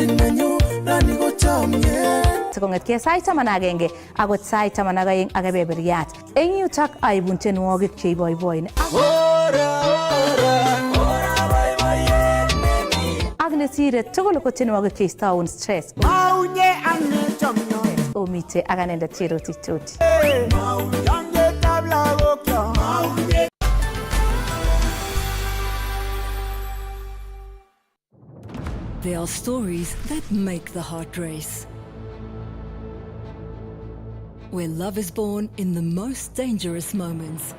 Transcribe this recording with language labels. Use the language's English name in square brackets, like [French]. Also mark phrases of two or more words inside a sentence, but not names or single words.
[Kalenjin] Sikong'etkei sait 11 akot sait 12 ak kebeberiat. Eng yutok aibun tienwogik cheiboiboin ak nesire tugul ko tienwogik cheistoun stress. Omite ak anendet Cherotich. [English] There are stories that make the heart race. Where love is born in the most dangerous moments.